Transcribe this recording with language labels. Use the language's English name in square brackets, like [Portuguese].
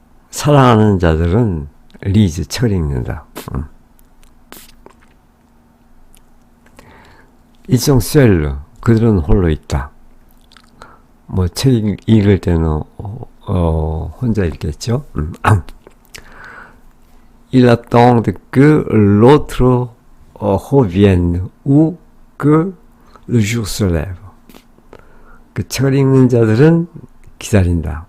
[Korean] 사랑하는 자들은 리즈, 책을 읽는다. [French] Ils sont seuls. [Korean] 그들은 홀로 있다. 뭐 책 읽을 때는 혼자 읽겠죠. [French] Ils attendent que l'autre revienne ou que le jour se lève. [Korean] 그 책을 읽는 자들은 기다린다.